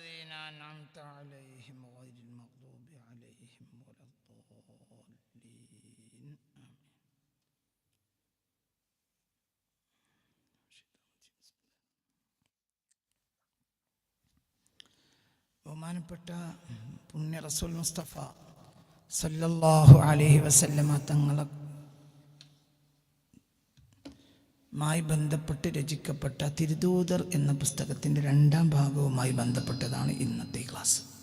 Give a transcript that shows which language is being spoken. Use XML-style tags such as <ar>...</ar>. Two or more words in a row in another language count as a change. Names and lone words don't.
<ar>الذين أنعمت عليهم غير المغضوب عليهم ولا الضالين آمين.</ar> <ml>ബഹുമാനപ്പെട്ട പുണ്യ റസൂൽ മുസ്തഫ</ml> <ar>صلى الله عليه وسلم</ar> <ml>തങ്ങളുമായി ബന്ധപ്പെട്ട് രചിക്കപ്പെട്ട തിരുദൂതർ എന്ന പുസ്തകത്തിൻ്റെ 2ാം ഭാഗവുമായി ബന്ധപ്പെട്ടതാണ് ഇന്നത്തെ ക്ലാസ്.</ml>